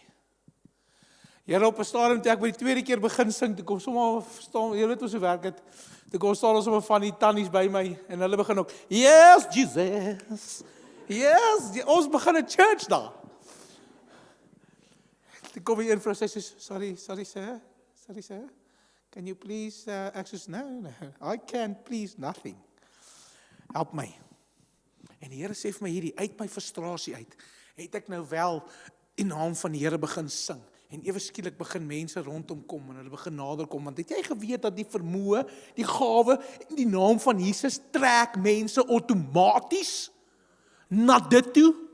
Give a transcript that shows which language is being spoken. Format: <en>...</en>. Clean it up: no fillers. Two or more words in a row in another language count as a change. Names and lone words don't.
<af>Here, op 'n stadium toe ek by die tweede keer begin sing, toe kom sommer staan, jy weet hoe so werk het, toe kom staan ons sommer van die tannies by my, en hulle begin ook, yes, Jesus, yes, ons begin 'n church daar. Toe kom die een vrou, sy sê,</af> <en>sorry sir, can you please,</en> <af>ek sê,</af> <en>no, I can't please nothing.</en> <af>Help my. En die Here sê vir my hierdie, uit my frustrasie uit, het ek nou wel in naam van die Here begin sing. En ewe skielik begin mense rondom kom, en hulle begin nader kom, want het jy geweet dat die vermoë, die gawe, in die naam van Jesus, trek mense outomaties na dit toe?</af>